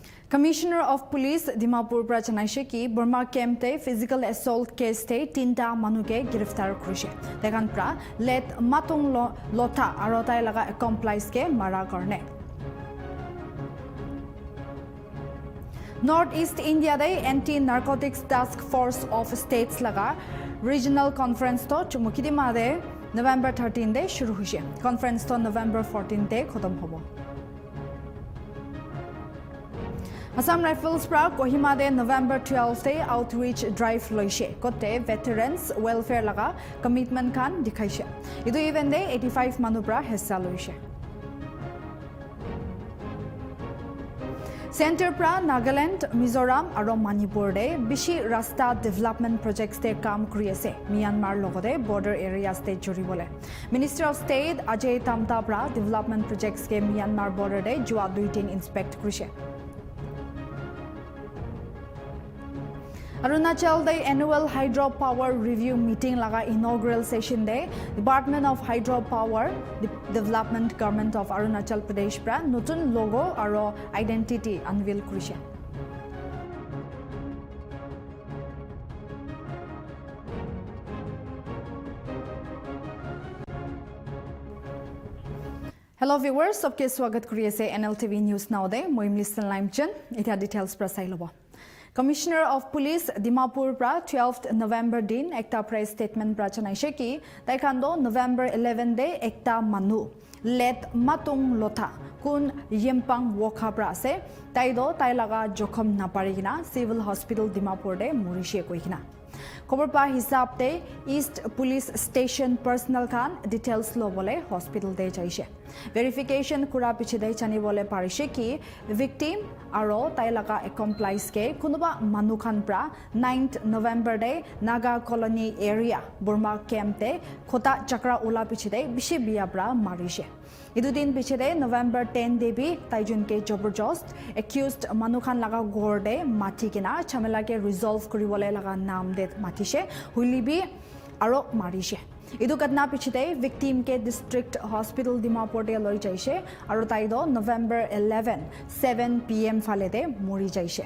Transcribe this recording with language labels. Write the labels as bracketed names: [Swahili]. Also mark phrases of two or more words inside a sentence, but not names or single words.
[Naga Pidgin] Commissioner of Police Dimapur Prachanaishe ki Burma camp te [English] physical assault case [Naga Pidgin] te tinta manuke giriftar kurishe. Dekan pra let matung lota arotai laga accomplice ke mara karne. Northeast India de Anti-Narcotics Task Force of States laga [English] regional conference [Naga Pidgin] to chumukidima de November 13 de shuru hoise. Conference to November 14 de khatam hobo. Assam Rifles pra Kohima de November 12 de [English] outreach drive [Naga Pidgin] loise. Kote [English] veterans welfare [Naga Pidgin] laga commitment kan dikhaise. Idu even de 85 manu pra hissa loise. Center pra Nagaland, Mizoram aro Manipur de bishi rasta [English] development projects [Naga Pidgin] te kam kuri ase. Myanmar logode [English] border areas [Naga Pidgin] te juri bole. Minister of State Ajay Tamta pra [English] development projects [Naga Pidgin] ke Myanmar border de jua 2 din inspect kurise. Arunachal de [English] annual hydropower review meeting [Naga Pidgin] laga [English] inaugural session [Naga Pidgin] de Department of Hydropower Development Government of Arunachal Pradesh pra notun logo aro identity unveil kurise. [English] Hello viewers, [Naga Pidgin] सबके स्वागत करिए से Nltv News Now de मोइम लिसन लाइमचन इटा details pra sai lobo. Commissioner of Police Dimapur pra 12th November din ekta [English] press statement [Naga Pidgin] pra chanaise ki taikando November 11 de ekta manu let matung lotha kun yempang wokha pra ase taido tailaga jokham naparigina civil hospital Dimapur de morishe koikina. Khobor pa hisab te East Police Station personnel khan details lo bole hospital de jaise. Verification kura piche de chani bole parise ki victim aro tailaga accomplice ke kunuba manu khan pra 9th November de Naga Colony area Burma camp te khota chakra ula piche de bishi biya pra marise. Idu din piche de November 10 de bi taijun ke joborjost accused manu khan laga gor de mati kina chamela ke resolve kuri bole laga naam de matise hulibi aro marise. Idu katna pichite victim ke [English] district hospital [Naga Pidgin] Dimapur de loi jaise aro taido November 11 7 pm phale de mori jaise.